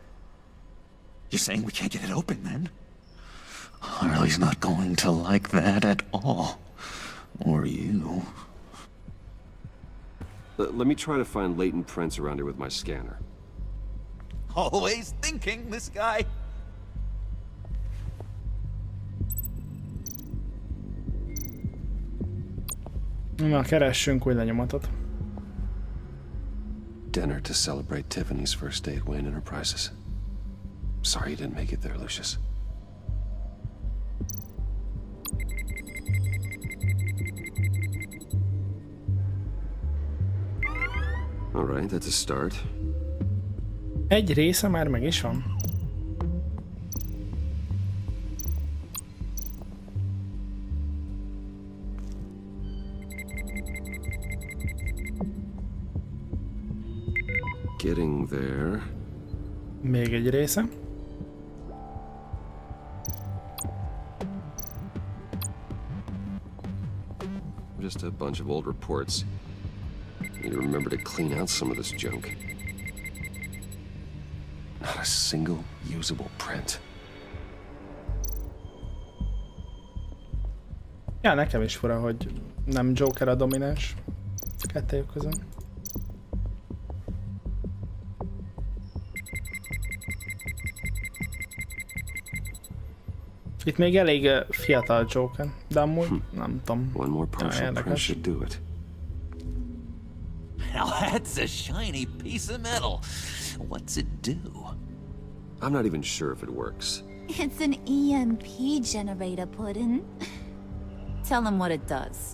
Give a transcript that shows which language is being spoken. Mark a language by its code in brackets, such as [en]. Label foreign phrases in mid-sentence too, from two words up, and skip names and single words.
[en] You're saying we can't get it open, then? Harley's not going to like that at all. Or you. Let me try to find latent prints around here with my scanner. Always thinking, this guy. [hu] Na, keressünk új lenyomatot. [en] Dinner to celebrate Tiffany's first day at Wayne Enterprises. Sorry you didn't make it there, Lucius. All right, that's a start. [hu] Egy része már meg is van. [en] Getting there. [hu] Még egy része. [en] Just a bunch of old reports. Need to remember to clean out some of this junk. Not a single usable print. [hu] Ja, nekem is fura, hogy nem Joker a domináns kettőjük közön. Itt még elég fiatal Joker, de amúgy nem tudom. [en] One more partial press should do it. Now that's a shiny piece of metal. What's it do? I'm not even sure if it works. It's an EMP generator, Puddin'. Tell him what it does.